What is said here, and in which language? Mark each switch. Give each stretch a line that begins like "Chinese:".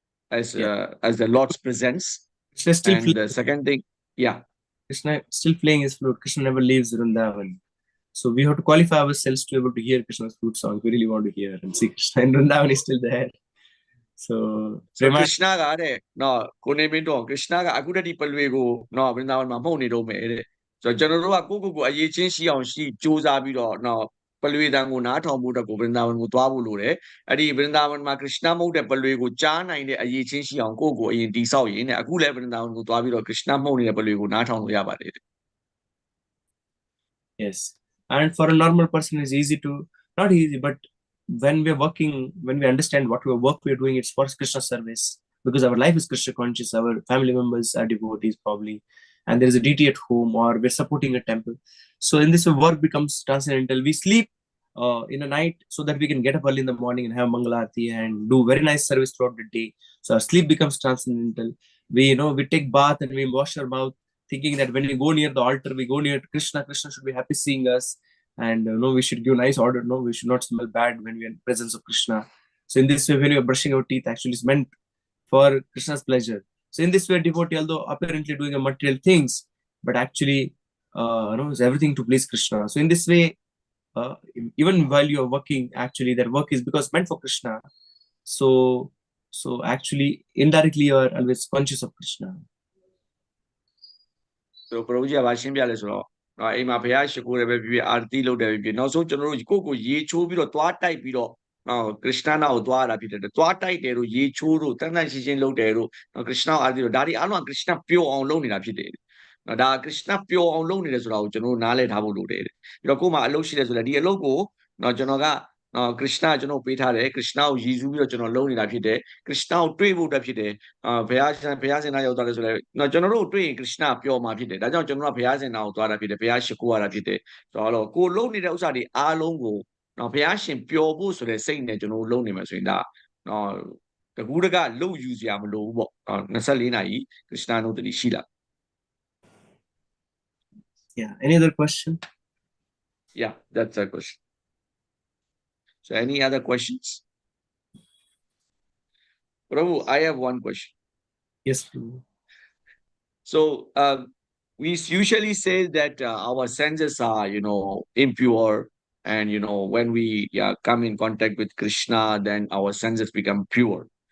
English: Yeah. as the Lord's presence? Krishna still And the second thing, yeah. Krishna still playing his flute. Krishna never leaves Vrindavan. So we have to qualify ourselves to be able to hear Krishna's flute song. We really want to hear and see Krishna. And Vrindavan is still there. So So Prema,
Burmese: Krishna ကတဲ့နော်ကိုနေမင်းတော့ Krishna ကအခုတည်းပလွေကိုနော်ဗြဟ္ဒါဝန်မှာမှုတ်နေတော့မယ်တဲ့ဆိုတော့ကျွန်တော်တို့ကကိုအရေးချင်းရှိအောင်ရှိစူးစမ်းပြီးတော့နော်ပလွေတန်ကိုနားထောင်ဖို့အတွက်ကိုဗြဟ္ဒါဝန်ကိုသွားဖို့လိုတယ်အဲ့ဒီဗြဟ္ဒါဝန်မှာ Krishna မှုတ်တဲ့ပလွေကိုကြားနိုင်တဲ့အရေးချင်းရှိအောင်ကိုအရင်တိဆောက်ရင်းနဲ့အခုလည်းဗြဟ္ဒါဝန်ကိုသွားပြီးတော့ Krishna မှုတ်နေတဲ့ပလွေကိုနားထောင်လို့ရပါတယ်တဲ့
English: yes. And for a normal person, it's easy to, not easy, but when we're working, when we understand what work we're doing, it's for Krishna service, because our life is Krishna conscious, our family members are devotees probably, and there is a deity at home, or we're supporting a temple. So in this way, work becomes transcendental. We sleep in the night so that we can get up early in the morning and have Mangalarti and do very nice service throughout the day. So our sleep becomes transcendental. We take bath and we wash our mouth, thinking that when we go near the altar, we go near Krishna. Krishna should be happy seeing us, and we should give nice order. No, we should not smell bad when we are in presence of Krishna. So in this way, when we are brushing our teeth, actually is meant for Krishna's pleasure. So in this way, devotee, although apparently doing a material things, but actually is everything to please Krishna. So in this way, even while you are working, actually that work is because meant for Krishna. So actually indirectly you are always conscious of Krishna.
Burmese: So ဘုရားကြီးကရှင်းပြလဲဆိုတော့နော်အိမ်မှာဘုရားရှိခိုးတယ်ပဲဖြစ်ဖြစ်အာရတိလုပ်တယ်ပဲဖြစ်ဖြစ်နောက်ဆုံးကျွန်တော်တို့ကိုရေချိုးပြီးတော့သွားတိုက်ပြီးတော့နော် Krishna နာကိုသွားရတာဖြစ်တယ်သွားတိုက်တယ်တို့ရေချိုးတို့တန်းတန်းရှင်းရှင်းလုပ်တယ်တို့နော် Krishna အာရတိတို့ဒါတွေအားလုံးက Krishna ပျော်အောင်လုပ်နေတာဖြစ်တယ်နော်ဒါ Krishna ပျော်အောင်လုပ်နေတယ်ဆိုတာကိုကျွန်တော်တို့နားလည်ထားဖို့လိုတယ်ပြီးတော့ကိုယ်မှာအလုပ်ရှိတယ်ဆိုလည်းဒီအလုပ်ကိုနော်ကျွန်တော်ကနော် Krishna ကျွန်တော်ပေးထားတယ် Krishna ကိုရည်စူးပြီးတော့ကျွန်တော်လုပ်နေတာဖြစ်တယ် Krishna ကိုတွေ့ဖို့အတွက်ဖြစ်တယ် ဘုရားစင်နာရောက်သွားတယ်ဆိုလည်းနော်ကျွန်တော်တို့တွေ့ရင် Krishna ပျော်မှာဖြစ်တယ်ဒါကြောင့်ကျွန်တော်ကဘုရားစင်နာကိုသွားတာဖြစ်တယ်ဘုရားရှိခိုးရတာဖြစ်တယ်ဆိုတော့ကိုလုပ်နေတဲ့ဥစ္စာတွေအားလုံးကိုနော်ဘုရားရှင်ပျော်ဖို့ဆိုတဲ့စိတ်နဲ့ကျွန်တော်တို့လုပ်နေမှာဆိုရင်ဒါနော်တကူးတကလှုပ်ယူစရာမလိုဘူးပေါ့24နာရီ Krishna တို့တည်းရှိလာ
English: Yeah, any other question? Yeah, that's a question. So any other questions? Prabhu, I have one question. Yes, Prabhu. So we usually say that our senses are, impure, and when we come in contact with Krishna, then our senses become pure.